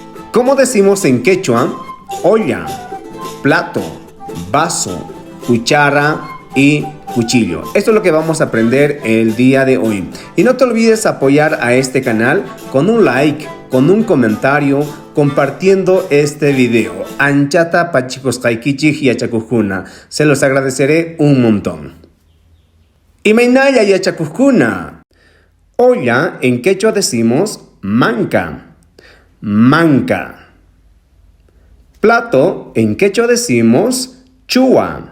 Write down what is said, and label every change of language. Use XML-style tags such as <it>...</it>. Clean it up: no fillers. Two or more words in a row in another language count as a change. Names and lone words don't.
<es>¿Cómo decimos en quechua? Olla, plato, vaso, cuchara y cuchillo. Esto es lo que vamos a aprender el día de hoy. Y no te olvides apoyar a este canal con un like, con un comentario, compartiendo este video.</es> <qu>Anchata pachicos kaikichij yachakujuna.</qu> <es>Se los agradeceré un montón.</es> <qu>Imaynaya yachakujuna.</qu> <es>Olla en quechua decimos manca.</es> <qu>Manca.</qu> <es>Plato en quechua decimos chua.</es>